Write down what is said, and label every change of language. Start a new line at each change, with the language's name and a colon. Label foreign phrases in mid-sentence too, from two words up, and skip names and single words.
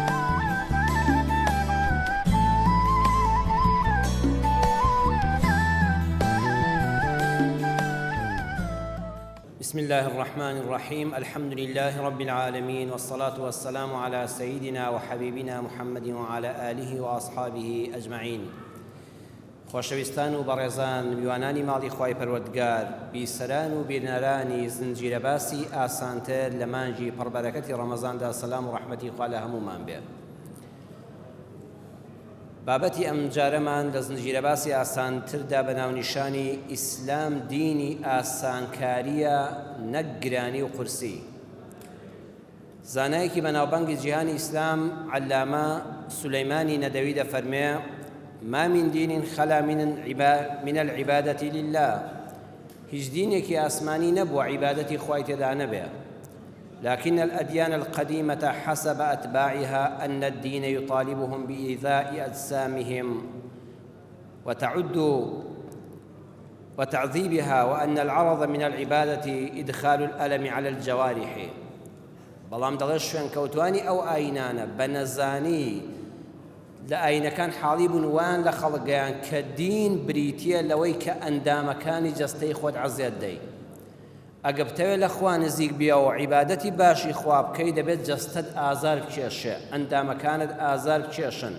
Arabic: بسم الله الرحمن الرحيم. الحمد لله رب العالمين، والصلاة والسلام على سيدنا وحبيبنا محمد وعلى آله وأصحابه أجمعين.
Central Kurdish: خۆشەویستان و بەڕێزان، میوانانی ماڵی خوای پەروەردگار، بیسەران و بینەرانی زنجیرە باسی ئاسانتر لە مانجی پڕبەرەکەتی ڕەمەزاندا، سەلام و ڕەحمەتی خوا لە هەموومان بێ. بابەتی ئەم جارەمان لە زنجیرە باسی ئاسانتردا بە ناونیشانی ئیسلام دینی ئاسانکاریە، نەک گرانی و قورسی. زانایەکی بەناوبانگی جیهانی ئیسلام عەلامە سولەیمانی نەدەوی دەفەرمێ:
Arabic: ما من دين خلا من العبادة لله.
Central Kurdish: هیچ دینێکی ئاسمانی نەبووە عیبادەتی خوای تێدا نەبێ.
Arabic: لكن الأديان القديمة حسب أتباعها أن الدين يطالبهم بإيذاء أجسامهم وتعذيبها، وأن العرض من العبادة إدخال الألم على الجوارح.
Central Kurdish: بەڵام دەڵێ شوێن کەوتوانی ئەو ئاینانە بە نەزانی لە ئاینەکان حاڵی بوون وان لە خەڵکیان کە دین بریتیە لەوەی کە ئەندامەکانی جەستەی خۆت عەزیەت دەی. ئەگە بتەوێت لە خوا نزیک بیا و عیبادەتی باشی خوا بکەی، دەبێت جەستەت ئازار بکێشێ، ئەندامەکانت ئازار بکێشن.